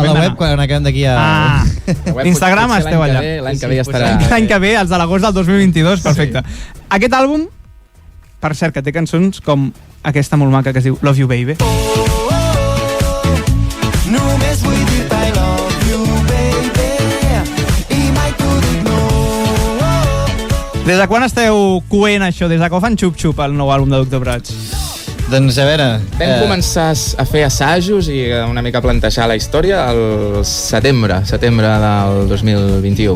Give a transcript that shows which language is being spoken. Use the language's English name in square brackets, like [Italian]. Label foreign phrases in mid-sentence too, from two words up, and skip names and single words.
[Catalan] A la web quan acabem d'aquí a... L'Instagram esteu allà. L'any que ve ja estarà... L'any que ve, els de l'agost del 2022, perfecte. Aquest àlbum, per cert, que té cançons com aquesta molt maca que es diu Love You Baby. Només vull dir-te [English] I love you, baby, [Catalan] i mai t'ho dic no. Des de quan esteu coent això? Des de quan fan xup-xup el nou àlbum de Doctor Prats? Doncs a veure... Vam començar a fer assajos i una mica a plantejar la història al setembre del 2021.